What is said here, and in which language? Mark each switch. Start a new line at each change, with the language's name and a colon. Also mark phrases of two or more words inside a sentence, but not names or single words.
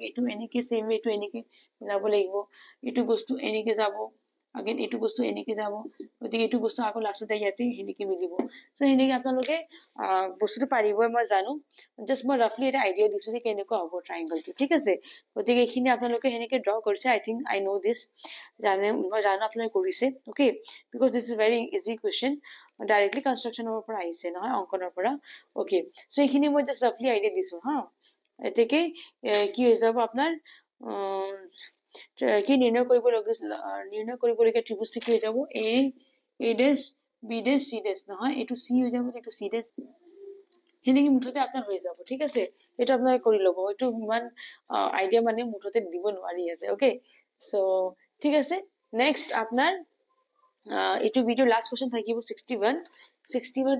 Assamese: এটো এনেকে
English: same way
Assamese: এটো এনেকে মিলাব লাগিব এটো বস্তু এনেকে যাব अगेन এটো বস্তু এনেকে যাব গতিকে এটো বস্তু আকৌ লাষ্টতে ইয়াতে হেনেকে মিলিব সো হেনেকে আপোনালোকে বস্তুটো পাৰিবই মই জানো জাস্ট মই ৰাফলি এটা আইডিয়া দিছো যে কেনেকুৱা হ'ব ট্ৰায়াঙ্গলটো ঠিক আছে গতিকে এখিনি আপোনালোকে হেনেকে ড্ৰ কৰিছে
English: I think I know this
Assamese: জানে মই জানো আপোনালোকে কৰিছে
English: okay because this is very easy question directly constructionৰ
Assamese: পৰা আহিছে নহয় অংকনৰ পৰা
English: okay so
Assamese: এখিনি মই জাস্ট ৰাফলি আইডিয়া দিছো হা এতেকে কি হৈ যাব আপোনাৰ কি নিৰ্ণয় কৰিবলগীয়া ত্ৰিভুজ কি হৈ যাব
English: a dash b dash c dash
Assamese: নহয় এটো c হৈ যাব এটো
English: c dash
Assamese: হেনেকি মুঠতে আপোনাৰ হৈ যাব ঠিক আছে এটো আপোনালোকে কৰি লব এটো ইমান আইডিয়া মানে মুঠতে দিব নোৱাৰি আছে
English: okay so
Assamese: ঠিক আছে নেক্সট আপোনাৰ এটো
English: video last question
Assamese: থাকিব 61